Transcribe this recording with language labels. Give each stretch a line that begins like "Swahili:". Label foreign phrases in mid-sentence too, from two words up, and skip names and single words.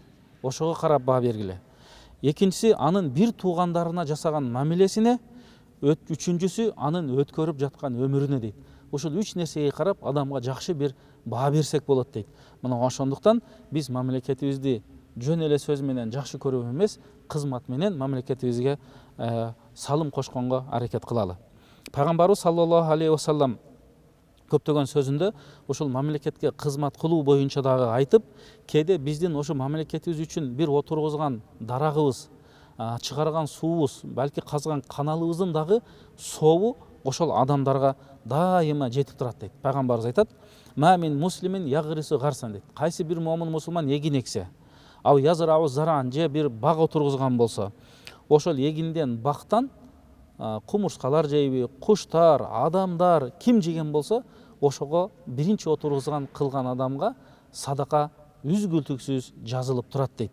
Kyrgyz: Ошого карап баа бергиле. Экинчиси анын бир туугандарына жасаган мамилесине, үчүнчүсү анын өткөрүп жаткан өмүрүнө дейт. Ушул 3 нерсеге карап адамга жакшы бир баа берсек болот дейт. Мына ошондуктан биз мамлекетибизди жөн эле сөз менен жакшы көрүп эмес, кызмат менен мамлекетибизге салым кошконго аракет кылалы. Пайгамбарыбыз
Arabic: صلى الله عليه وسلم
Kyrgyz: көптөгөн сөзүндө ушул мамлекетке кызмат кылуу боюнча дагы айтып, кээде биздин ошо мамлекетибиз үчүн бир отургузган дарагыбыз, чыгарган суубуз, балки казган каналыбыздын дагы сообу ошол адамдарга дайыма жетип турат дейт. Пайгамбарыбыз айтат:
Arabic: "ما من مسلم يغرس غرسا" дейт.
Kyrgyz: Кайсы бир момун мусулман эгин эксе, ал
Arabic: يزرع زرعا
Kyrgyz: же бир бак отургузган болсо, ошол эгинден бактан кумурскалар жейби, куштар, адамдар ким жеген болсо, ошого биринчи отургузган кылган адамга садака үзгүлтүксүз жазылып турат дейт.